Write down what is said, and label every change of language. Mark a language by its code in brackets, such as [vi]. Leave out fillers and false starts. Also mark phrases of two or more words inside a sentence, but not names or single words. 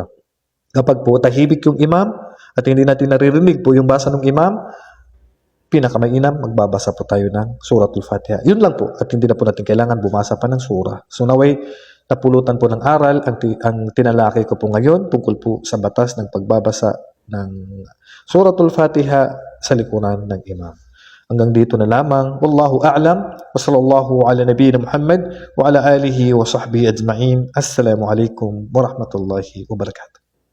[tl] Kapag po tahimik yung imam at hindi natin naririnig po yung basa ng imam, pinakamainam, magbabasa po tayo ng Suratul Fatiha. Yun lang po at hindi na po natin kailangan bumasa pa ng sura. So naway, napulutan po ng aral ang tinalaki ko po ngayon tungkol po sa batas ng pagbabasa ng Suratul Fatiha sa likuran ng imam. Hanggang dito na lamang. [ar] والله أعلم. وصلى الله على نبينا محمد وعلى آله وصحبه أجمعين. السلام عليكم ورحمة الله وبركاته.